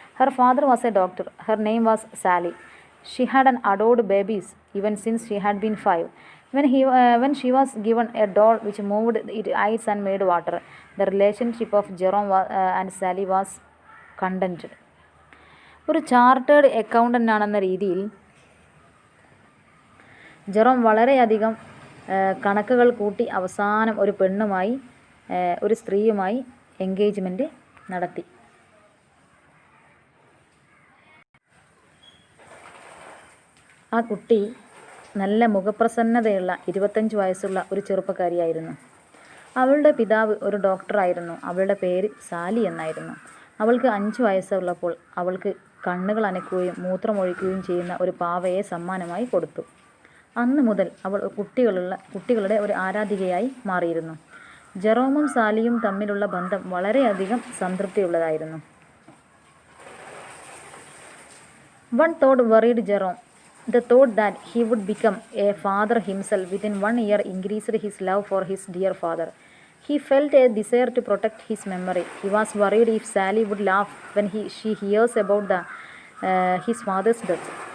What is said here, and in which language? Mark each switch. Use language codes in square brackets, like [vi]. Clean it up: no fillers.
[en] Her father was a doctor. Her name was Sally. She had adored babies even since she had been 5. When she was given a doll which moved its eyes and made water, the relationship of Jerome and Sally was contented. [ml] ഒരു chartered accountant ആണെന്ന രീതിയിൽ Jerome വളരെയധികം കണക്കുകൾ കൂട്ടി അവസാനം ഒരു പെണ്ണുമായി, ഒരു സ്ത്രീയുമായി engagement നടത്തി. ആ കുട്ടി നല്ല മുഖപ്രസന്നതയുള്ള 25 വയസ്സുള്ള ഒരു ചെറുപ്പക്കാരിയായിരുന്നു. അവളുടെ പിതാവ് ഒരു ഡോക്ടറായിരുന്നു. അവളുടെ പേര് സാലി എന്നായിരുന്നു. അവൾക്ക് 5 വയസ്സുള്ളപ്പോൾ അവൾക്ക് കണ്ണുകൾ അനക്കുകയും മൂത്രമൊഴിക്കുകയും ചെയ്യുന്ന ഒരു പാവയെ സമ്മാനമായി കൊടുത്തു. അന്ന് മുതൽ അവൾ കുട്ടികളുടെ ഒരു ആരാധികയായി മാറിയിരുന്നു. ജെറോമും സാലിയും തമ്മിലുള്ള ബന്ധം വളരെയധികം സംതൃപ്തിയുള്ളതായിരുന്നു. [en] One thought worried Jerome. The thought that he would become a father himself within 1 year increased his love for his dear father. He felt a desire to protect his memory. He was worried if Sally would laugh when she hears about his father's death.